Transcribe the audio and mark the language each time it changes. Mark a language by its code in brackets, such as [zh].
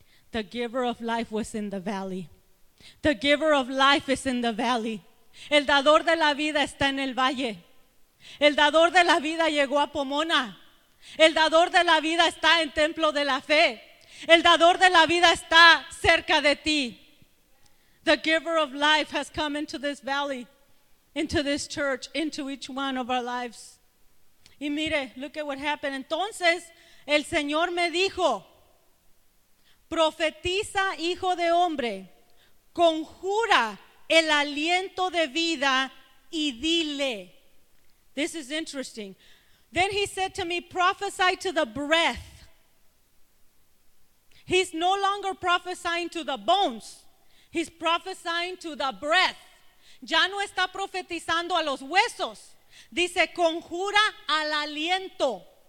[en] The giver of life was in the valley. The giver of life is in the valley. [es] El dador de la vida está en el valle. El dador de la vida llegó a Pomona. El dador de la vida está en Templo de la Fe. El dador de la vida está cerca de ti. [en] The giver of life has come into this valley, into this church, into each one of our lives. [es] Y mire, [en] look at what happened. [es] Entonces, el Señor me dijo, profetiza, hijo de hombre, conjura el aliento de vida y dile. [en] This is interesting. Then he said to me, prophesy to the breath. He's no longer prophesying to the bones. He's prophesying to the breath. [es] Ya no está profetizando a los huesos. Dice, conjura al aliento.